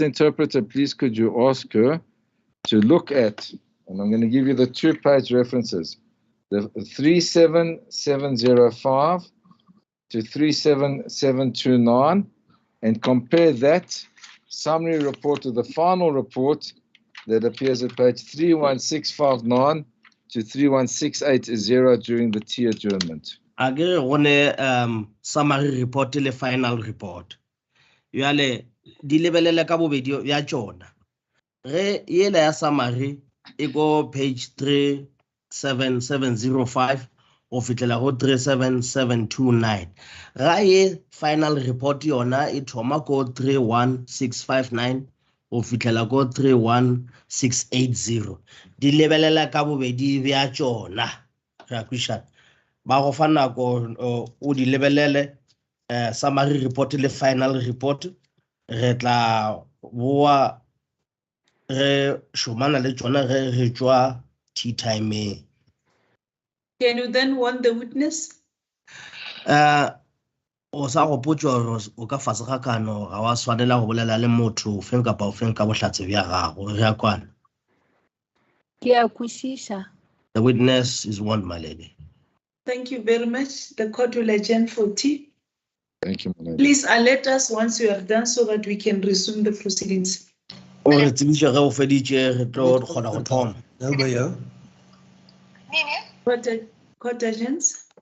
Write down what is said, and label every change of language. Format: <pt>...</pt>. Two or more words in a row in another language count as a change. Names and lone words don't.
<en>Interpreter, please could you ask her to look at, and I'm going to give you the 2-page references, the 37705 to 37729, and compare that summary report to the final report that appears at page 31659 to 31680 during the T adjournment.</en> <nso>Age one</nso> <en>summary report</en> <nso>le</nso> <en>final report.</en> <nso>Yale di lebelela ka bobedi ya tsona. Re yela ya summary e go page 37705 o fitlela go 37729. Ra ye</nso> <en>final report</en> <nso>yona e thoma ko 31659 o fitlela go 31680. Di lebelela ka bobedi bya tsona. Ra kwisha. Ba go fa nako o di lebelele</nso> <en>summary report</en> <nso>le</nso> <en>final report</en> <nso>re tla boa re šomana le tsona re tswa</nso> <en>tea time. Can you then warn the witness?</en> <nso>O sa go potsa gore o ka fase ga kano ga wa swanela go bolela le motho ofeng kapa ofeng ka bohlatse bja gago re a kwana. Ke a kwešiša.</nso> <en>The witness is warned, my lady. Thank you very much. The court will adjourn for tea. Thank you, my lady. Please alert us once you are done so that we can resume the proceedings.</en> <nso>O re tsebiše ge o feditše re tlo kgona go thoma.</nso> <en>Court agents.</en>